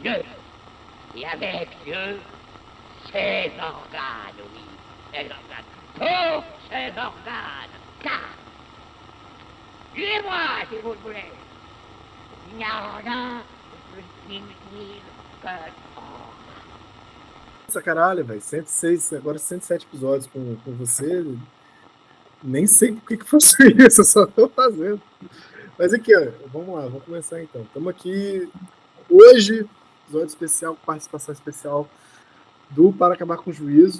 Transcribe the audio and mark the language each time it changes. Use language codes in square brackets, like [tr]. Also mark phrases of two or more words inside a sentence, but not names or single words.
[fr] Dieu, et avec Dieu, ses organes, oui, ses organes, tous ses organes, car, tuez-moi si vous le voulez, il n'y a rien de plus inutile que [pt] Essa caralho, velho, 106, agora 107 episódios com você, nem sei por que faço isso, eu só tô fazendo. Mas aqui, ó, vamos lá, vamos começar então. Estamos aqui hoje, episódio especial, participação especial do Para Acabar com o Juízo.